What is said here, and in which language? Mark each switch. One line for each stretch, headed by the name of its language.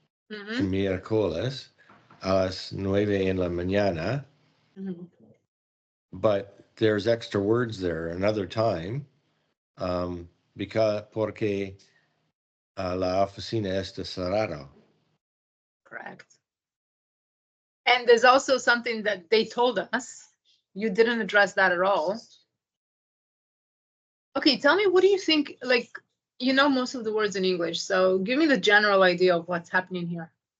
Spanish: Miércoles a las 9 en la mañana.
English: But there's extra words there another time.
Spanish: Porque la oficina está cerrado.
English: Correct. And there's also something that they told us. You didn't address that at all. Okay, tell me, what do you think? Like, you know most of the words in English, so give me the general idea of what's happening here.